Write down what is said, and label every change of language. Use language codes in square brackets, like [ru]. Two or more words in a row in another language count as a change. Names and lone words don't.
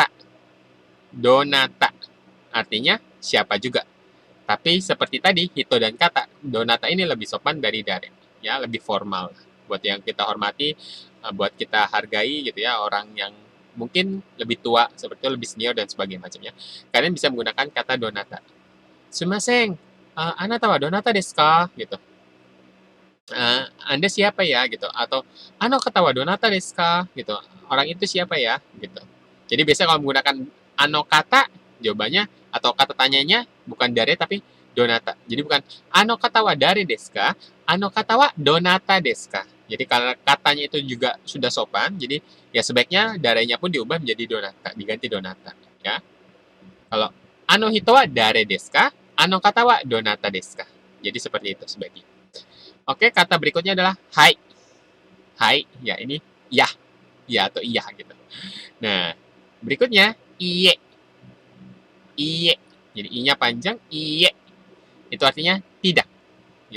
[id] Donata. Artinya siapa juga. Tapi seperti tadi, hito dan kata, donata ini lebih sopan dari dare. Ya, lebih formal. Buat yang kita hormati, buat kita hargai gitu ya, orang yang mungkin lebih tua, seperti itu lebih senior dan sebagainya macamnya. Kalian bisa menggunakan kata donata. [ja] すみません、あなたはどなたですか? [id] Gitu. Anda siapa ya? Gitu. Atau, [ja] あの方はどなたですか? [id] Gitu. Orang itu siapa ya? Gitu. Jadi biasanya kalau menggunakan [ja] あの方, [id] jawabannya atau kata tanyanya bukan dare tapi donata. Jadi bukan [ja] あの方は誰ですか? あの方はどなたですか? [id] Jadi kalau katanya itu juga sudah sopan, jadi ya sebaiknya darenya pun diubah menjadi donata, diganti donata, ya. [ja] Kalau あの人は誰ですか？あの方はどなたですか? [id] Jadi seperti itu sebaiknya. Oke, kata berikutnya adalah hai. Hai, ya ini ya, ya atau iya gitu. Nah, berikutnya iye. Iye. Jadi i-nya panjang, iye. Itu artinya tidak, ya.